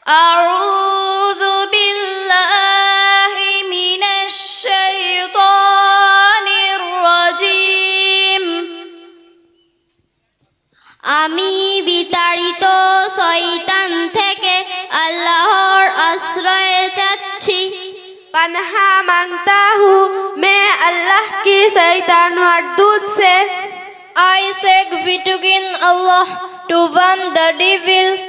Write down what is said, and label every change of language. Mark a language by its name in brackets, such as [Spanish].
[Arabic] আউযু বিল্লাহি মিনাশ শাইতানির রাজীম। [Bangla] আমি বিতাড়িত শয়তান থেকে আল্লাহর আশ্রয় চাচ্ছি। [Hindi] पन्हा मांगता हूँ मैं अल्लाह की शैतान मरदूद से। [English] I seek refuge in Allah to warn the devil.